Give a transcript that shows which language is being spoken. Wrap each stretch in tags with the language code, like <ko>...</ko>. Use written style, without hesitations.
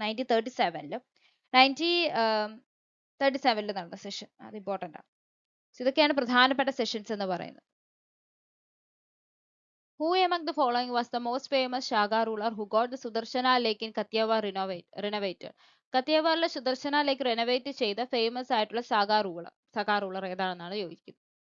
<ml>1937 നടന്ന സെഷൻ, അത് ഇമ്പോർട്ടന്റ് ആണ്. ഇതൊക്കെയാണ് പ്രധാനപ്പെട്ട സെഷൻസ് എന്ന് പറയുന്നത്.</ml> <en>Who among the following was the most famous Shaka ruler who got the Sudarshana Lake in Kathiawar renovated?</en> <ml>കത്തിയവാറിലെ Sudarshana lake renovate ചെയ്ത ഫേമസ് ആയിട്ടുള്ള സകാ റൂളർ ഏതാണെന്നാണ് ചോദിക്കുന്നത്.</ml>